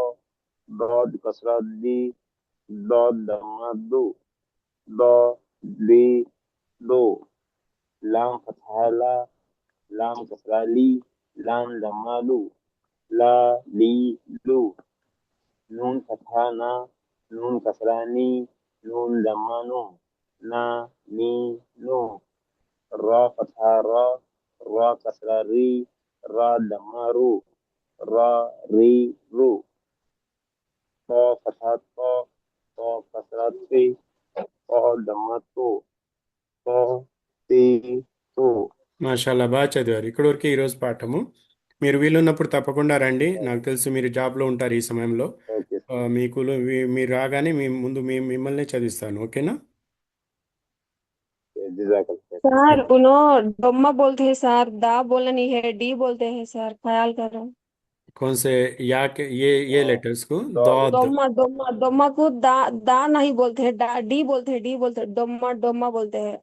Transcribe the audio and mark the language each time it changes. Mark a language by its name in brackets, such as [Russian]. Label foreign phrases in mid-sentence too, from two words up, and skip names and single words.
[Arabic] ضاد كسرة ضِ، ضاد ضمة ضُ، ضَ ضِ ضُ، لام فتحة لَ، لام كسرة لِ، لام ضمة لُ، لَ لِ لُ، نون فتحة نَ، نون كسرة نِ، نون ضمة نُ، نَ نِ نُ، راء فتحة رَ، راء كسرة رِ، راء ضمة رُ، رَ رِ رُ، طاء فتحة طَ طاء كسرة طِ، طاء ضمة طُ، طَ طِ طُ. [Telugu] మాషాల్లా బాగా చదివారు. ఇక్కడి వరకు ఈరోజు పాఠము. మీరు వీలున్నప్పుడు తప్పకుండా రండి. నాకు తెలుసు మీరు జాబ్లో ఉంటారు ఈ సమయంలో. ఓకే మీకు మీరు రాగానే మిమ్మల్ని చదివిస్తాను. ఓకేనా? [Hindi] जजाकल्लाह। सर उन्होंने डोमा बोलते हैं सर, दा बोलना नहीं है, डी बोलते हैं सर, ख्याल करो। कौन से या के ये लेटर्स को दो दौद? डोमा डोमा डोमा को दा दा नहीं बोलते हैं, डी बोलते हैं, डी बोलते हैं, डोमा डोमा बोलते हैं।